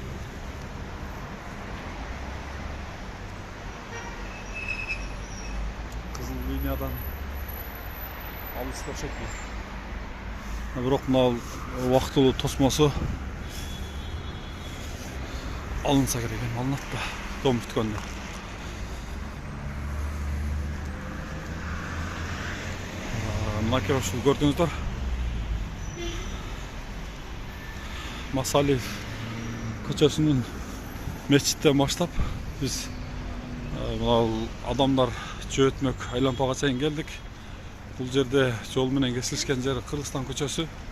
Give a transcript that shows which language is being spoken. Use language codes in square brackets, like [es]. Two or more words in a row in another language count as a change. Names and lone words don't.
[kk] Қызыл линиядан алыстап шекті. Бірақ мынау уақытылы тосмасы алынса керек екен, алынады да дом бүткенде. [ky] Мына ушул көрдүңүздөр. Масалиев көчөсүнүн мечиттен баштап биз мына адамдар жөөтмөк айлампага чейин келдик. Бул жерде жол менен кесилишкен жери Кыргызстан көчөсү.